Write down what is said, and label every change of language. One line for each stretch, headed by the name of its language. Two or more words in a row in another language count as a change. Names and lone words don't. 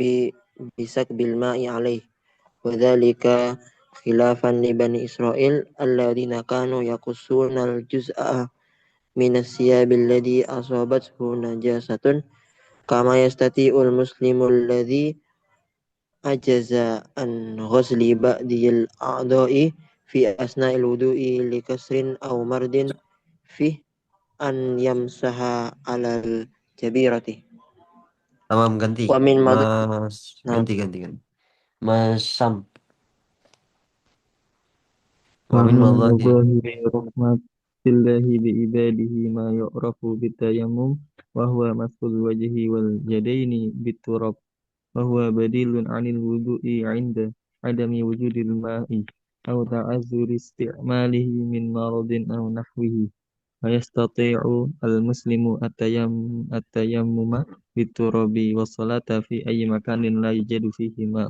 Arabic: بسكب الماء عليه، وذلك خلافا لبني إسرائيل الذين كانوا يقصون الجزء من الثياب الذي أصابته نجاسة، كما يستطيع المسلم الذي عجز عن غسل بعض الأعضاء في أثناء الوضوء لكسر أو مرض فيه أن يمسح على الجبيرة.
Indonesian: Tamam, ganti.
Arabic: ومن مض...
Indonesian: Mas,
Arabic: نعم.
Indonesian: ganti. Mas Sam.
Arabic: ومن ومن madhahir. مظاهر رحمة الله بعباده ما يعرف بالتيمم، وهو مسح الوجه واليدين بالتراب، وهو بديل عن الوضوء عند عدم وجود الماء أو تعذر استعماله من مرض أو نحوه، ويستطيع المسلم التيمم بالتراب والصلاة في أي مكان لا يوجد فيه ماء.